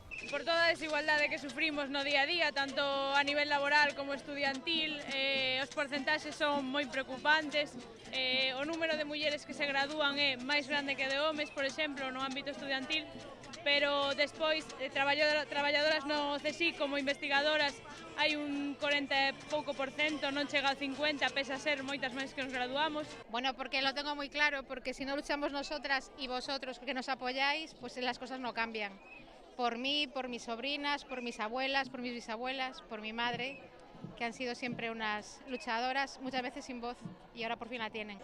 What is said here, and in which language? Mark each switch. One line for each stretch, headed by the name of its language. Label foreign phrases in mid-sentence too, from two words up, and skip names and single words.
Galician: Por toda a desigualdade que sufrimos no día a día, tanto a nivel laboral como estudiantil, os porcentaxes son moi preocupantes, o número de mulleres que se gradúan é máis grande que de homes, por exemplo, no ámbito estudiantil, pero despois traballadoras no CSIC como investigadoras hai un 40 e pouco por cento, non chega ao 50, pese a ser moitas máis que nos graduamos.
Spanish: Bueno, porque lo tengo muy claro, porque si no luchamos nosotras y vosotros que nos apoyáis, pues las cosas no cambian. Por mí, por mis sobrinas, por mis abuelas, por mis bisabuelas, por mi madre, que han sido siempre unas luchadoras, muchas veces sin voz, y ahora por fin la tienen.